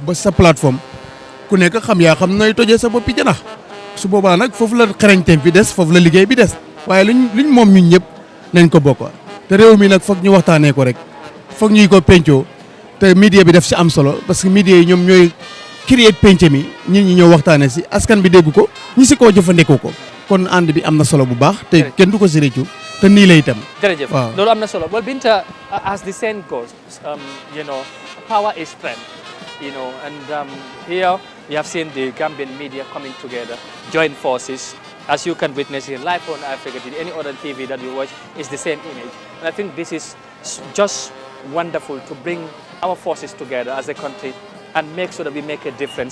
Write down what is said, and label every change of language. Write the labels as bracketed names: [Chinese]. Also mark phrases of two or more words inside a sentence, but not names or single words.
[Wolof] ba sa plateforme ku nekk xam yaa xam nooy tojee sa boppi janax su boobaa nag foofu la xarañteem bi des foofu la liggéey bi des waaye luñ moom ñun ñëpp nañ ko bokk te réew mi nag foog ñu waxtaanee ko rek foog ñuy ko pencoo te media bi def si am solo [French] parce que [Wolof] media yi ñoom ñooy créer penc mi ñit ñi ñoo waxtaanee si askan bi dégg ko ñi si koo jëfandikoo ko kon ànd bi am na solo bu baax te kenn du ko si réccu te nii lay itam. jërëjëf loolu am na solo [English] well Binta as the saying goes power is strength and here we have seen the Gambian media coming together join forces. As you can witness here live on Eyeafrica TV, any other TV that you watch is the same image. And I think this is just wonderful to bring our forces together as a country and make sure that we make a difference.